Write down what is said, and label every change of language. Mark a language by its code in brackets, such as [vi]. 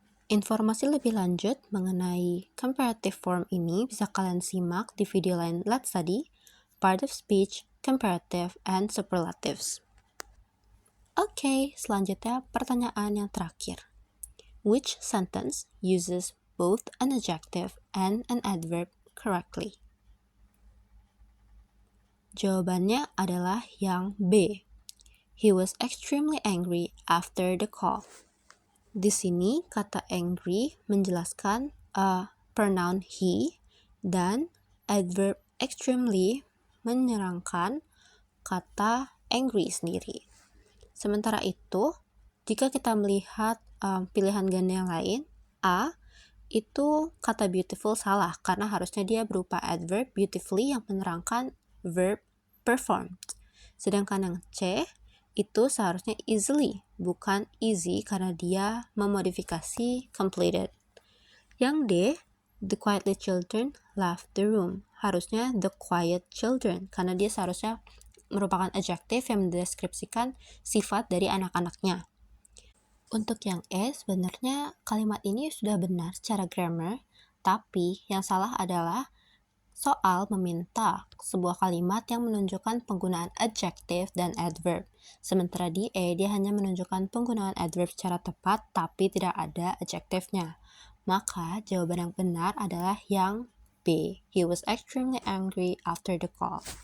[id] Informasi lebih lanjut mengenai comparative form ini bisa kalian simak di video lain Let's Study, Part of Speech, Comparative, and Superlatives. Oke, selanjutnya pertanyaan yang terakhir. [en] Which sentence uses both an adjective and an adverb correctly? [id] Jawabannya adalah yang B. [en] He was extremely angry after the call. [id] Di sini kata angry menjelaskan pronoun he dan adverb extremely menyerangkan kata angry sendiri. Sementara itu, jika kita melihat pilihan ganda yang lain, A, itu kata beautiful salah karena harusnya dia berupa adverb beautifully yang menerangkan verb performed. Sedangkan yang C itu seharusnya easily, bukan easy karena dia memodifikasi completed. Yang D, [en] the quietly children left the room. [id] Harusnya [en] the quiet children [id] karena dia seharusnya merupakan adjective yang mendeskripsikan sifat dari anak-anaknya. Untuk yang E, sebenarnya kalimat ini sudah benar secara grammar, tapi yang salah adalah soal meminta sebuah kalimat yang menunjukkan penggunaan adjective dan adverb. Sementara di E, dia hanya menunjukkan penggunaan adverb secara tepat, tapi tidak ada adjective-nya. Maka jawaban yang benar adalah yang B. [en] He was extremely angry after the call.